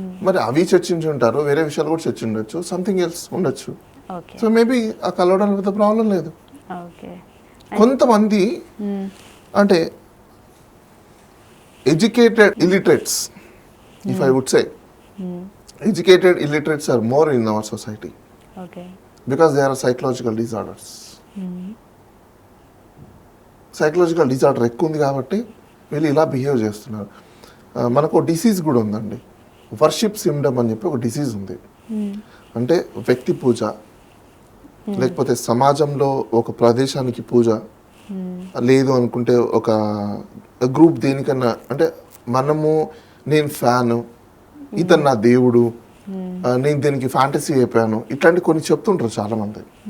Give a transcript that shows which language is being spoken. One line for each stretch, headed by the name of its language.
Telugu: మరి అవి చర్చించి ఉంటారు, వేరే విషయాలు కూడా చర్చించవచ్చు,
English: something else
Telugu: ఉండొచ్చు. సో మేబీ ఆ కలవడానికి పెద్ద ప్రాబ్లం లేదు. ఓకే. కొంతమంది అంటే
English: Educated illiterates, if I would say educated illiterates are more in our society okay. because there are psychological disorders.
Telugu: Psychological disorder ఎక్కువ ఉంది కాబట్టి వీళ్ళు ఇలా బిహేవ్ చేస్తున్నారు. మనకు డిసీజ్ కూడా ఉందండి, వర్షిప్ సిమ్డమ్ అని చెప్పి ఒక డిసీజ్ ఉంది. అంటే వ్యక్తి పూజ, లేకపోతే సమాజంలో ఒక ప్రదేశానికి పూజ, లేదు అనుకుంటే ఒక గ్రూప్ దేనికన్నా, అంటే మనము నేను ఫ్యాను, ఇతను నా దేవుడు, నేను దీనికి ఫ్యాంటసీ అయిపోయాను, ఇట్లాంటి కొన్ని చెప్తుంటారు చాలామంది.